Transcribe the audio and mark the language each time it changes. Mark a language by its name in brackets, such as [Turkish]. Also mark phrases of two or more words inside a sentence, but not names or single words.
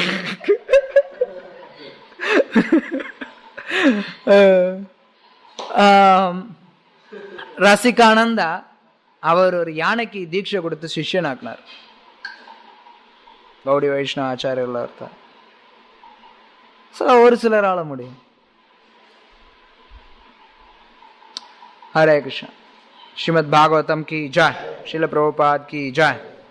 [Tamil] ரசிகானந்தா அவர் ஒரு யானைக்கு தீட்சை கொடுத்து சிஷ்யனாக்குனார். கௌடி வைஷ்ணவ ஆச்சாரியர்கள் ஒருத்தர். ஒரு சிலரால முடியும். [Hindi] हरे कृष्ण. श्रीमद् भागवतम की जय. श्रील प्रभुपाद की जय.